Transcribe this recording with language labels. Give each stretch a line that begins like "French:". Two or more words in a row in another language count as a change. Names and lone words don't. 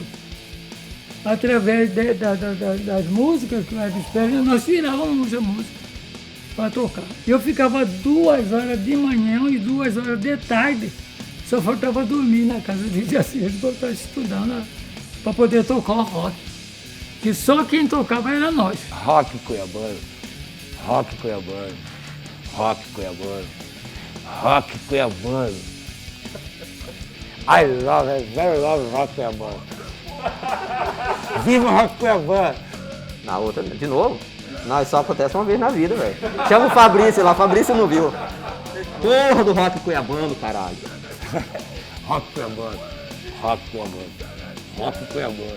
Portuguese: Através das músicas que o Elvis Presley, nós tirávamos a música para tocar. Eu ficava 2 horas de manhã e 2 horas de tarde, só faltava dormir na casa de Jacias, para estar estudando para poder tocar o rock. Que só quem tocava era nós. Rock cuiabano, rock cuiabano, rock cuiabano, rock cuiabano.
English: I very love rock cuiabano.
Portuguese: Viva o rock cuiabano! Na outra, de novo? Não, isso só acontece uma vez na vida, velho. Chama o Fabrício lá, Fabrício não viu. Porra do rock cuiabano, caralho. Rock cuiabano, rock cuiabano, rock cuiabano.